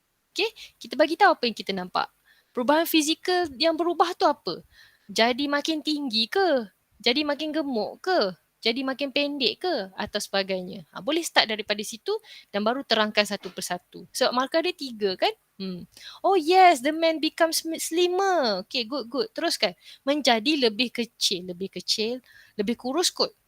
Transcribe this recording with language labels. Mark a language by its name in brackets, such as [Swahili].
[Malay] Okay, kita bagi tahu apa yang kita nampak. Perubahan fizikal yang berubah tu apa? Jadi makin tinggi ke? Jadi makin gemuk ke? Jadi makin pendek ke? Atau sebagainya. Boleh start daripada situ dan baru terangkan satu persatu. Sebab markah dia 3 kan? [English] Oh yes, the man becomes slimmer. [Malay] Okay, good. Teruskan. Menjadi lebih kecil, lebih kurus kot.